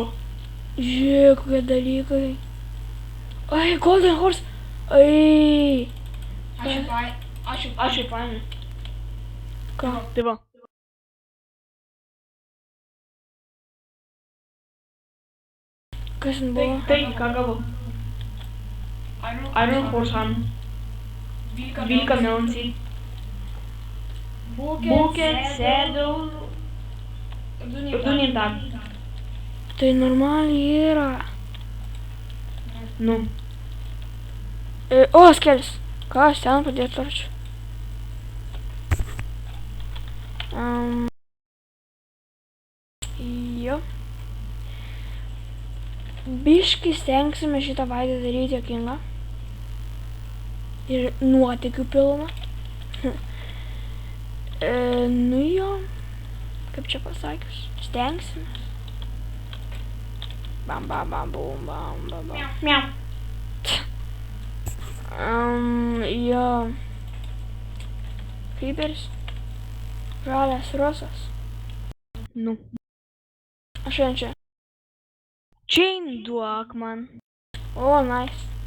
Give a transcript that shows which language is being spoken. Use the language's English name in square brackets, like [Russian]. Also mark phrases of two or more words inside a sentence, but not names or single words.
[Lithuanian] Žiūrėk, kokie dalykai. Ai, Golden Horse. Ai. Aš jau paėmė. Ką? Tai va. Kas ten buvo? Tai ką gavau. Iron Horse Ham. 12 melonsy. [English] Bucket, saddle. [Lithuanian] Ir 2 nintagai. Tai normaliai yra. Nu. O, skelis. Ką, aš ten padėti torčių. Jo. Biškai stengsime šitą vaidą daryti juokingą. Ir nuotykių pilną. Nu jo. Kaip čia pasakius. Stengsimės. Bam, bam, bam, bum, bam, bam, bam. Miau. Jo. Creeperis. Žalias rusas. Nu. Aš vien čia. Chain duok man. [English] O, nice.